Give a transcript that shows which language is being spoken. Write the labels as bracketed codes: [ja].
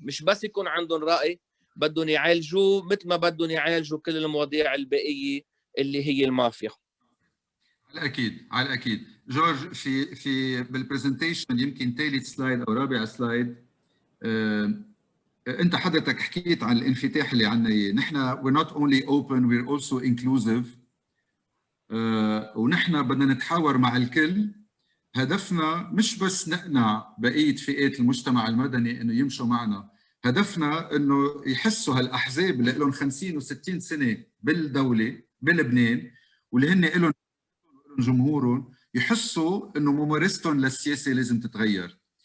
[ar] مش بس يكون عندهم رأي، بدهم يعالجوه مثل ما بدهم يعالجوا كل المواضيع الباقية اللي هي المافيا. على الاكيد، على الاكيد. جورج، في بالبرزنتيشن يمكن ثالث سلايد او رابع سلايد، انت حضرتك حكيت عن الانفتاح اللي عندنا اياه. نحن [en] we're not only open, we're also inclusive. [ar] ونحن بدنا نتحاور مع الكل. هدفنا مش بس نقنع بقيه فئات المجتمع المدني انه يمشوا معنا، هدفنا انه يحسوا هالاحزاب اللي لهم 50 و60 سنه بالدوله بلبنان، واللي هن لهم جمهورهم، يحسوا انه ممارستهم للسياسه لازم تتغير.